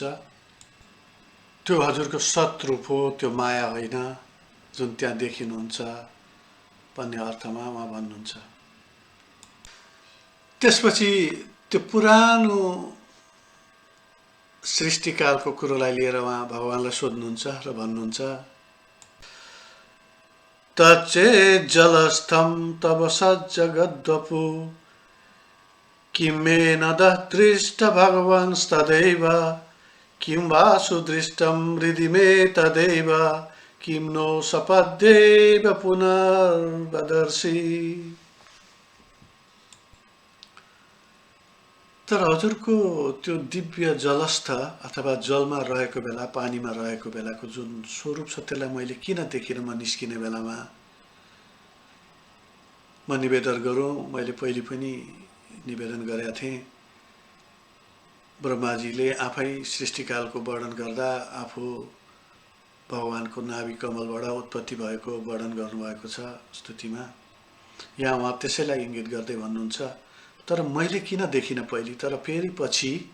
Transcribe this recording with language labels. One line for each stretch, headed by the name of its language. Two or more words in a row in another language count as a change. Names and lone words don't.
Nepali: त्यो हजुरको सतरूप हो, त्यो माया होइन जुन त्यहाँ देखिनुहुन्छ भन्ने अर्थमा उहाँ भन्नुहुन्छ। त्यसपछि त्यो पुरानो सृष्टिकालको कुरोलाई लिएर उहाँ भगवानलाई सोध्नुहुन्छ र भन्नुहुन्छ,
Sanskrit: तच्चेत् जलस्थं तव सज्जगद्वपु किं मे न दृष्ट भगवंस्तदैव किं वा सुदृष्टं हृदि मे तदैव किं नो सपद्येव पुनर्वदर्शि।
Nepali: तर हजुरको त्यो दिव्य जलस्थ अथवा जलमा रहेको बेला पानीमा रहेको बेलाको जुन स्वरूप छ त्यसलाई मैले किन देखिनँ म निस्किने बेलामा म निवेदन गरौँ मैले पहिले पनि निवेदन गरेका थिएँ ब्रह्माजीले आफै सृष्टिकालको वर्णन गर्दा आफू भगवानको नाभि कमलबाट उत्पत्ति भएको वर्णन गर्नुभएको छ स्तुतिमा यहाँ उहाँ त्यसैलाई इङ्गित गर्दै भन्नुहुन्छ तर मैले किन देखिनँ पहिले तर फेरि पछि